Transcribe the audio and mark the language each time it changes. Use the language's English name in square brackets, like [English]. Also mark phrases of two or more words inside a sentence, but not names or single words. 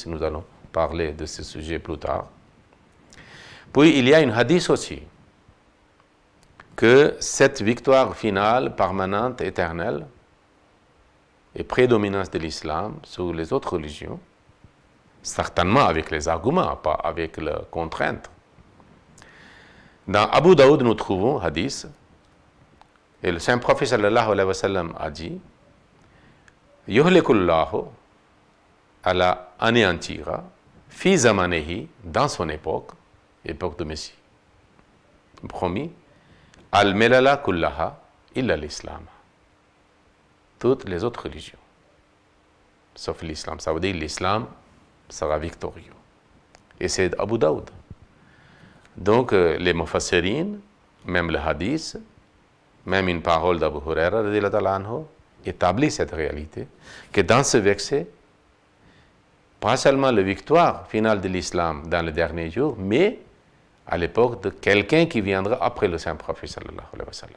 [French] Nous allons parler de ce sujet plus tard. Puis il y a une hadith aussi, que cette victoire finale, permanente, éternelle, et prédominance de l'islam sur les autres religions, certainement avec les arguments, pas avec les contraintes. Dans Abu Daoud, nous trouvons hadith, et le saint prophète [Arabic] صلى الله عليه وسلم [French] a dit Yuhlikullahu Allah anéantira [Arabic] في زمانه, [French] dans son époque de Messie. Promis, [Arabic] الملل كلها إلا الإسلام. [French] Toutes les autres religions, sauf l'islam. Ça veut dire l'islam sera victorieux. Et c'est Abu Daoud. Donc les mufassirines, même le hadith, même une parole d'Abu Huraira établit cette réalité, que dans ce verset, pas seulement la victoire finale de l'islam dans le dernier jour, mais à l'époque de quelqu'un qui viendra après le saint prophète [Arabic] صلى الله عليه وسلم.